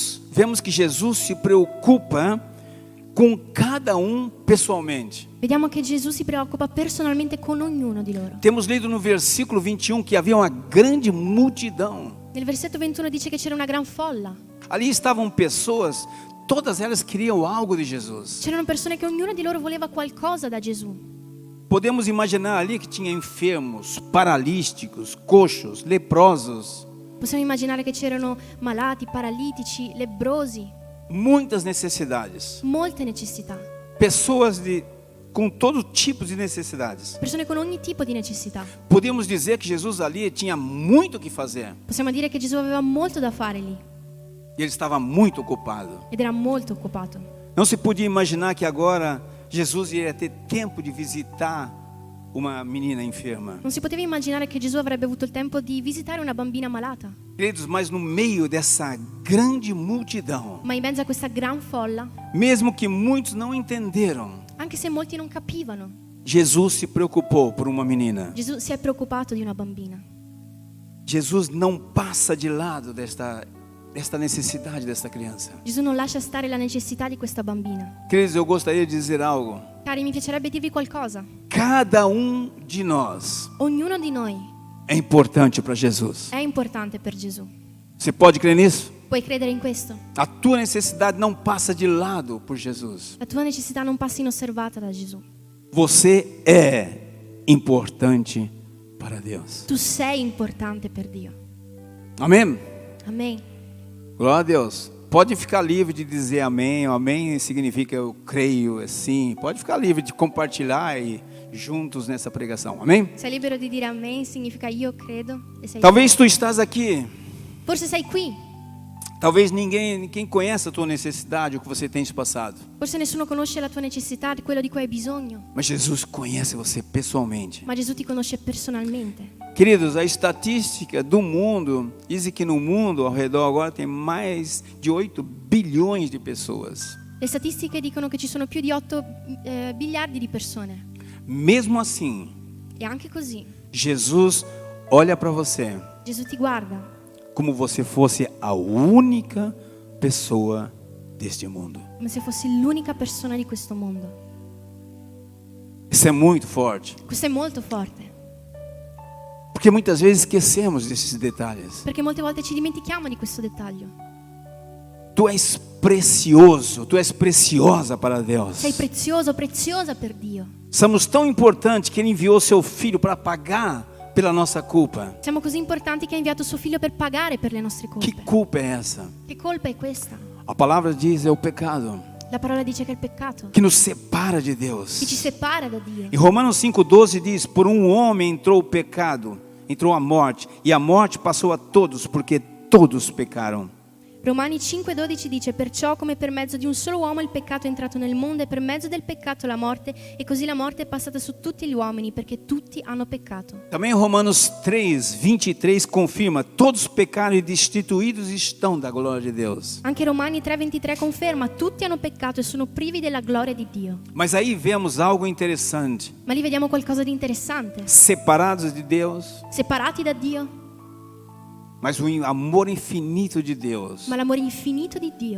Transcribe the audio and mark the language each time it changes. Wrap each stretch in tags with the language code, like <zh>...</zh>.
<pt>Vemos que Jesus se preocupa com cada um pessoalmente.</pt> <it>Vediamo che Gesù si preoccupa personalmente con ognuno di loro.</it> <pt>Temos lido no versículo 21 que havia uma grande multidão.</pt> <it>Nel versetto 21 dice che c'era una gran folla.</it> <pt>Ali estavam pessoas, todas elas queriam algo de Jesus.</pt> <it>C'erano persone che ognuna di loro voleva qualcosa da Gesù.</it> <pt>Podemos imaginar ali que tinha enfermos, paralíticos, coxos, leprosos.</pt> <it>Possiamo immaginare che c'erano malati, paralitici, lebbrosi,</it> <pt>Muitas necessidades.</pt> <it>molte necessità.</it> <pt>Pessoas com todo tipo de necessidades.</pt> <it>Persone con ogni tipo di necessità.</it> <pt>Podemos dizer que Jesus ali tinha muito o que fazer.</pt> <it>Possiamo dire che Gesù aveva molto da fare lì</it> <pt>E ele estava muito ocupado.</pt> <it>ed era molto occupato.</it> <pt>Não se podia imaginar que agora Jesus iria ter tempo de visitar uma menina enferma.</pt> <it>Non si poteva immaginare che Gesù avrebbe avuto il tempo di visitare una bambina malata.</it> <pt>Queridos, mas no meio dessa grande multidão,</pt> <it>Ma in mezzo a questa gran folla,</it> <pt>mesmo que muitos não entenderam,</pt> <it>anche se molti non capivano,</it> <pt>Jesus se preocupou por uma menina.</pt> <it>Gesù si è preoccupato di una bambina.</it> <pt>Jesus não passa de lado desta necessidade dessa criança.</pt> <it>Gesù non lascia stare la necessità di questa bambina.</it> <pt>Queridos, eu gostaria de dizer algo.</pt> <it>Cari, mi piacerebbe dirvi qualcosa.</it> <pt>Cada de nós</pt> <it>Ognuno di noi</it> <pt>é importante para Jesus.</pt> <it>è importante per Gesù.</it> <pt>Você pode crer nisso?</pt> <it>Puoi credere in questo?</it> <pt>A tua necessidade não passa de lado por Jesus.</pt> <it>La tua necessità non passa inosservata da Gesù.</it> <pt>Você é importante para Deus.</pt> <it>Tu sei importante per Dio.</it> <pt>Amém?</pt> <it>Amen.</it> <pt>Glória a Deus. Pode ficar livre de dizer amém. Amém significa eu creio, assim. Pode ficar livre de compartilhar e juntos nessa pregação. Amém?</pt> <it>Sei libero di dire amen, significa io credo e sei.</it> <pt>Talvez tu estás aqui</pt> <it>Forse sei qui</it> <pt>Talvez ninguém conheça a tua necessidade, o que você tem passado.</pt> <it>Forse nessuno conosce la tua necessità, quello di cui hai bisogno,</it> <pt>Mas Jesus conhece você pessoalmente.</pt> <it>ma Gesù ti conosce personalmente.</it> <pt>Queridos, a estatística do mundo diz que no mundo ao redor agora tem mais de 8 bilhões de pessoas.</pt> <it>Le statistiche dicono che ci sono più di 8 miliardi di persone.</it> <pt>Mesmo assim,</pt> <it>E anche così,</it> <pt>Jesus olha para você</pt> <it>Gesù ti guarda</it> <pt>como você fosse a única pessoa deste mundo.</pt> <it>come se fossi l'unica persona di questo mondo.</it> <pt>Isso é muito forte,</pt> <it>Questo è molto forte,</it> <pt>porque muitas vezes esquecemos desses detalhes.</pt> <it>perché molte volte ci dimentichiamo di questo dettaglio.</it> <pt>Tu és precioso, tu és preciosa para Deus.</pt> <it>Sei prezioso, preziosa per Dio.</it> <pt>Somos tão importantes que Ele enviou seu Filho para pagar pela nossa culpa.</pt> <it>Siamo così importanti che ha inviato suo figlio per pagare per le nostre</it> <pt>Que</pt> <it>colpe.</it> <pt>culpa é essa?</pt> <it>Che colpa è questa?</it> <pt>A palavra diz é o pecado</pt> <it>La parola dice che è il peccato</it> <pt>que nos separa de</pt> <it>che ci</it> <pt>Deus.</pt> <it>separa da Dio.</it> <pt>Em Romanos 5,12 diz: por um homem entrou o pecado, entrou a morte, e a morte passou a todos, porque todos pecaram.</pt> <it>Romani 5,12 dice: perciò come per mezzo di un solo uomo il peccato è entrato nel mondo e per mezzo del peccato la morte, e così la morte è passata su tutti gli uomini perché tutti hanno peccato.</it> <pt>Também Romanos 3,23 confirma: todos pecaram e destituídos estão da glória de Deus.</pt> <it>Anche Romani 3,23 conferma: tutti hanno peccato e sono privi della gloria di Dio.</it> <pt>Mas aí vemos algo interessante:</pt> <it>Ma lì vediamo qualcosa di interessante.</it> <pt>separados de Deus,</pt> <it>Separati da Dio,</it> <pt>mas o amor infinito de Deus.</pt> <it>ma l'amore infinito di Dio.</it>